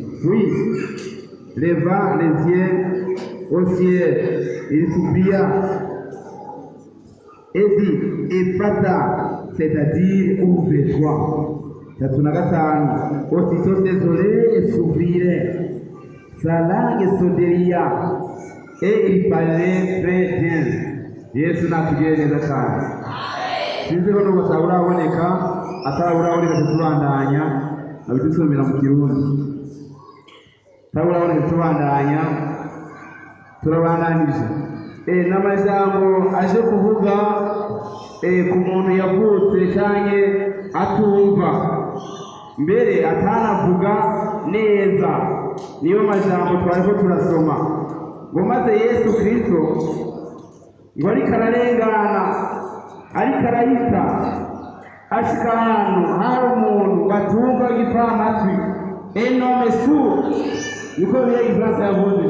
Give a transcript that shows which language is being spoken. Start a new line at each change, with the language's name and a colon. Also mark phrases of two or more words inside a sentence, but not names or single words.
French: Puis, leva les yeux au ciel, il supplia et dit, Ephata, c'est-à-dire ouvre-toi. 35. Aussitôt ses oreilles s'ouvrirent, sa langue se délia et il parlait très bien.
Rundi: Yesu natugire neza cyane. Sinzi ko nuko uraboneka ataraboneka tubandanya abidusomera mu Kirundi. Uraboneka tubandanya turabandanije. N'amajambo aje kuvuga ku muntu yavutse cyane atumva mbere atanavuga neza, niyo majambo twariko turasoma ngo maze Yesu Kristo ngo ariko ararengana, ariko arahita ashika ahantu hari umuntu batumva gipfamatwi enome sourd, niko biye Igifaransa yavuze.